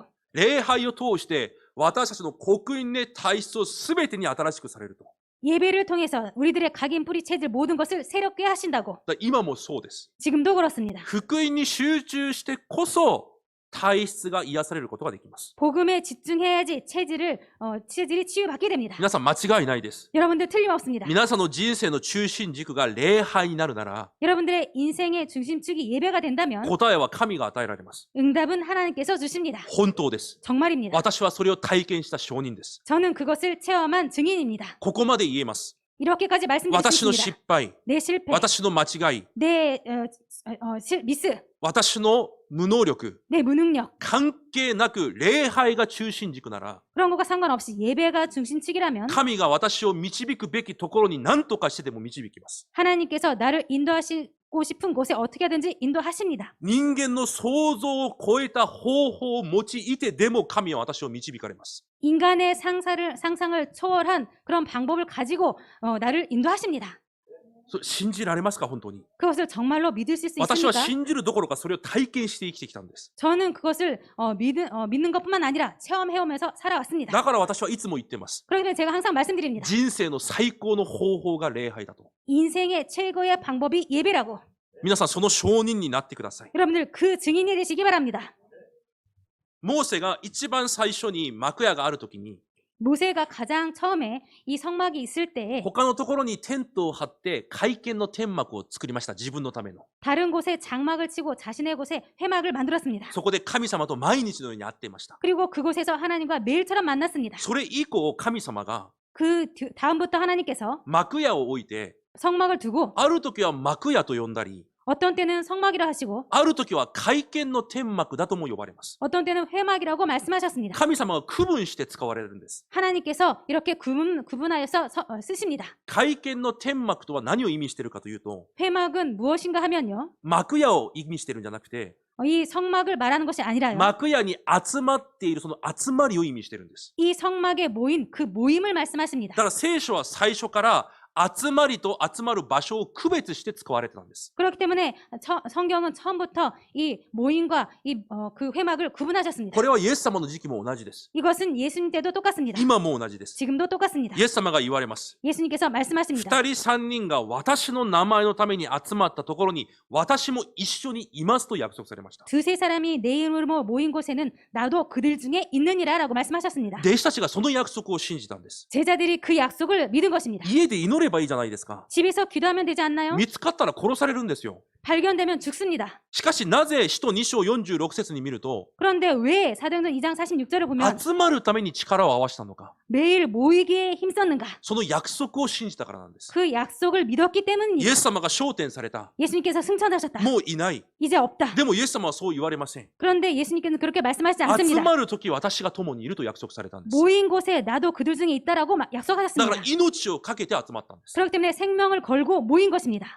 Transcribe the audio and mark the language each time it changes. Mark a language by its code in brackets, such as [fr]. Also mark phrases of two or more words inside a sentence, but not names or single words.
[ja] 礼拝を通して私たちの刻印で体質をすべてに新しくされると。 [ko] 예배를 통해서 우리들의 각인 뿌리 체질 모든 것을 새롭게 하신다고. [ja] だから今もそうです。 [ko] 지금도 그렇습니다. [ja] 福音に集中してこそ体質が癒されることができます。 [ko] 복음에 집중해야지 체질이 치유받게 됩니다. [ja] 皆さん間違いないです。 [ko] 여러분들 틀림없습니다. [ja] 皆さんの人生の中心軸が礼拝になるなら [ko] 여러분들의 인생의 중심축이 예배가 된다면 [ja] 答えは神が与えられます。 [ko] 응답은 하나님께서 주십니다. [ja] 本当です。 [ko] 정말입니다. [ja] 私はそれを体験した証人です。 [ko] 저는 그것을 체험한 증인입니다. [ja] ここまで言えます。 [ko] 이렇게까지 말씀드릴 수 [ja] 私の [ko] 있습니다. [ja] 失敗、 [ko] 내 실패, [ja] 私の間違い、 [ko] 내 미스, [ja] 私の無能力、 [ko] 내 무능력 [ja] 関係なく礼拝が中心軸なら、 [ko] 그런 것과 상관없이 예배가 중심축이라면 [ja] 神が私を導くべきところに何とかしてでも導きます。 [ko] 하나님께서 나를 인도하시고 싶은 곳에 어떻게든지 인도하십니다. [ja] 人間の想像を超えた方法を用いてでも神は私を導かれます。 [ko] 인간의 상상을 초월한 그런 방법을 가지고 나를 인도하십니다. [ja] 信じられますか本当に。 [ko] 그것을 정말로 믿으실 수 [ja] 私は [ko] 있습니까? [ja] 信じるどころかそれを体験して生きてきたんです。 [ko] 저는 그것을 믿는 것뿐만 아니라 체험해오면서 살아왔습니다. [ja] だから私はいつも言ってます。 [ko] 그렇기 때문에 제가 항상 말씀드립니다. [ja] 人生の最高の方法が礼拝だと。 [ko] 인생의 최고의 방법이 예배라고. [ja] 皆さんその証人になってください。 [ko] 여러분들 그 증인이 되시기 바랍니다. [ja] モーセが一番最初に幕屋があるときに、 [ko] 모세가 가장 처음에 이 성막이 있을 때에 [ja] 他のところにテントを張って会見の天幕を作りました。自分のための。 [ko] 다른 곳에 장막을 치고 자신의 곳에 회막을 만들었습니다. [ja] そこで神様と毎日のように会っていました。 [ko] 그리고 그곳에서 하나님과 매일처럼 만났습니다. [ja] それ以降神様が [ko] 그 다음부터 하나님께서 [ja] 幕屋を置いて、 [ko] 성막을 두고 [ja] ある時は幕屋と呼んだり、 [ko] 어떤 때는 성막이라 하시고 [ja] ある時は会見の天幕だとも呼ばれます。 [ko] 어떤 때는 회막이라고 말씀하셨습니다. [ja] 神様が区分して使われるんです。 [ko] 하나님께서 이렇게 구분하여서 쓰십니다. [ja] 会見の天幕とは何を意味しているかというと、 [ko] 회막은 무엇인가 하면요. [ja] 幕屋を意味しているんじゃなくて、 [ko] 이 성막을 말하는 것이 아니라요. [ja] 幕屋に集まっているその集まりを意味しているんです。 [ko] 이 성막에 모인 그 모임을 [ja] だ [ko] 말씀하십니다. [ja] から聖書は最初から集まりと集まる場所を区別して使われてたんです。 [ko] 그렇기 때문에 성경은 처음부터 이 모임과 그 회막을 구분하셨습니다. [ja] これはイエス様の時期も同じです。 [ko] 이것은 예수님 때도 똑같습니다. [ja] 今も同じです。 [ko] 지금도 똑같습니다. [ja] イエス様が言われます。 [ko] 예수님께서 말씀하십니다. [ja] 二人三人が私の名前のために集まったところに私も一緒にいますと約束されました。 [ko] 두세 사람이 내 이름으로 모인 곳에는 나도 그들 중에 있느니라 라고 말씀하셨습니다. [ja] 弟子たちがその約束を信じたんです。 [ko] 제자들이 그 약속을 믿은 것입니다. [ja] 家で祈ればいいじゃないですか。 [ko] 집에서 기도하면 되지 않나요? [ja] 見つかったら殺されるんですよ。 [ko] 발견되면 죽습니다. [ja] しかしなぜ使徒2章46節に見ると [ko] 그런데 왜 사도행전 2장 46절을 보면 [ja] 集まるために力を合わせたのか。 [ko] 매일 모이기에 힘썼는가? [ja] その約束を信じたからなんです。 [ko] 그 약속을 믿었기 [ja] イ [ko] 때문입니다. [ja] エス様が昇天された。 [ko] 예수님께서 승천하셨다. [ja] もういない。 [ko] 이제 없다. [ja] でもイエス様はそう言われません。 [ko] 그런데 예수님께서는 그렇게 말씀하시지 [ja] 集 [ko] 않습니다. [ja] まるとき私が共にいると約束されたんです。 [ko] 모인 곳에 나도 그들 중에 있다라고 [ja] だか [ko] 약속하셨습니다. [ja] ら命をかけて集まったんです。 [ko] 그렇기 때문에 생명을 걸고 모인 것입니다.